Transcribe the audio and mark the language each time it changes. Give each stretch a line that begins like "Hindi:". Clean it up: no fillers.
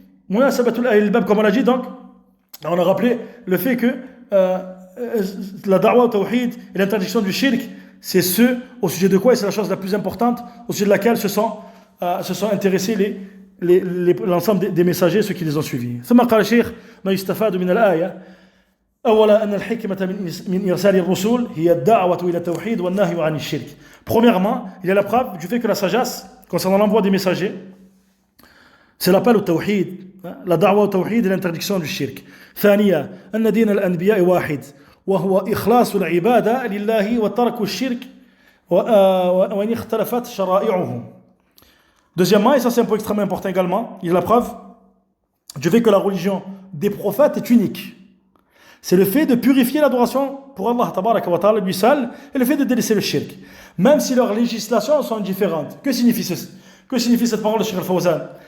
Arabic: munasabatul ahli al-bab,
French: comme on l'a dit, donc, on a rappelé le fait que la da'wa au tawhid et l'interdiction du shirk, c'est ce au sujet de quoi, et c'est la chose la plus importante, au sujet de laquelle se sont intéressés l'ensemble des messagers, ceux qui les ont suivis.
Arabic: ثم قال الشيخ ما يستفاد من الآية أولا أن الحكمة من إرسال الرسول هي الدعوة إلى التوحيد والنهي عن الشرك.
French: Premièrement, il y a la preuve du fait que la sagesse concernant l'envoi des messagers, c'est l'appel au tawhid, la da'wa au tawhid et l'interdiction du shirk.
Arabic: ثانيا أن دين الأنبياء واحد وهو إخلاص العبادة لله وترك الشرك وإن اختلفت شرائعهم.
French: Deuxièmement, et ça c'est un point extrêmement important également, il y a la preuve du fait que la religion des prophètes est unique. C'est le fait de purifier l'adoration pour Allah
Arabic: tabaraka wa ta'ala
French: lui seul et le fait de délaisser le shirk. Même si leurs législations sont différentes. Que signifie cette parole de Cheikh Al-Fawzan?